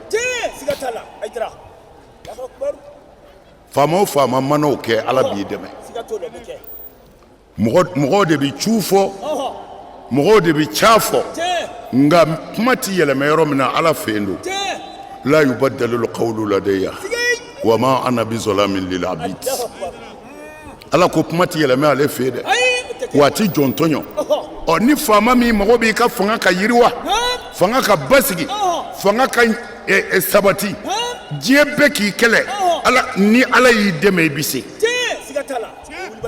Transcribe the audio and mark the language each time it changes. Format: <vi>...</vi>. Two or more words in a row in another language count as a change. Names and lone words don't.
<bm>Tiɲɛ siga t'a la. Ayi dira.</bm> <ar>الله أكبر.</ar> <bm>faama o faama mana o kɛ ala b'i dɛmɛ Siga t'o la o bɛ kɛ. mɔgɔw de bɛ cu fɔ mɔgɔw de bɛ ca fɔ Tiɲɛ. nka kuma tɛ yɛlɛmɛ yɔrɔ min na ala fɛ yen don Tiɲɛ.</bm> <ar>لا يبدل القول لدي</ar> <bm>Siga yi.</bm> <ar>وما أنا بظلام للعبيد الله أكبر.</ar> <bm>ala ko kuma tɛ yɛlɛmɛ ale fɛ yen dɛ Ayi o tɛ kɛ. wa a tɛ jɔn tɔɲɔ ɔ ni faama min mago b'i ka fanga ka yiriwa fanga ka basigi fanga ka sabati diɲɛ bɛɛ k'i kɛlɛ ni ala y'i dɛmɛ i bɛ se Tiɲɛ siga t'a la. Wulibali.</bm>